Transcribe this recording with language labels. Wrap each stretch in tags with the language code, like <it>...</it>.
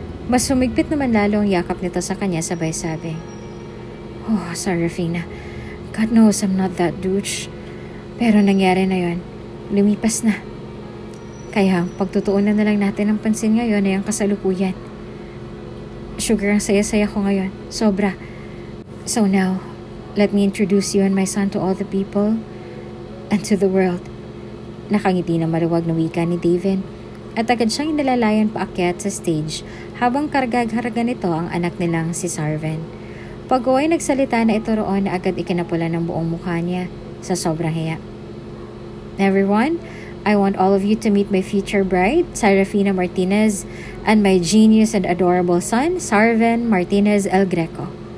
<tl>Mas sumigpit naman lalo ang yakap nito sa kanya sabay sabi,</tl> <en>"Oh, Serafina, God knows I'm not that douche.</en> <tl>Pero nangyari na yon, lumipas na. Kaya pagtutuunan na lang natin ang pansin ngayon ay ang kasalukuyan. Sugar, ang saya-saya ko ngayon, sobra.</tl> <en>So now, let me introduce you and my son to all the people and to the world."</en> <tl>Nakangiti na maluwag na wika ni David at agad siyang inalalayan paakyat sa stage habang kargag-haraga nito ang anak nilang si Sarven. Pag-uway nagsalita na ito roon na agad ikinapula ng buong mukha niya sa sobrang hiya.</tl> <en>"Everyone, I want all of you to meet my future bride, Serafina Martinez, and my genius and adorable son, Sarven Martinez El Greco."</en>